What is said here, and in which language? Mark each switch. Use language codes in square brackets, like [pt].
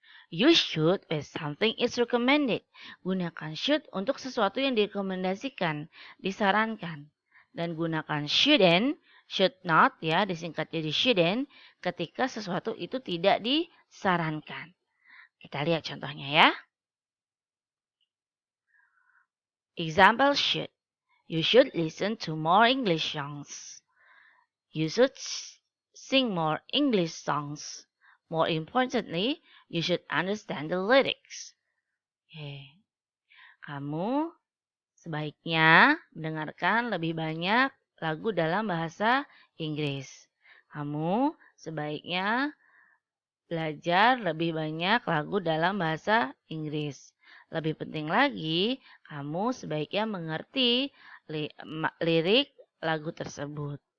[en] You should when something is recommended. [id] Gunakan should untuk sesuatu yang direkomendasikan, disarankan. Dan gunakan shouldn't, should not ya, disingkat jadi shouldn't ketika sesuatu itu tidak disarankan. Kita lihat contohnya ya. [en] Example should. You should listen to more English songs. You should sing more English songs. More importantly, you should understand the lyrics. [id] Kamu sebaiknya mendengarkan lebih banyak lagu dalam bahasa Inggris. Kamu sebaiknya belajar lebih banyak lagu dalam bahasa Inggris. Lebih penting lagi, kamu sebaiknya mengerti lirik lagu tersebut.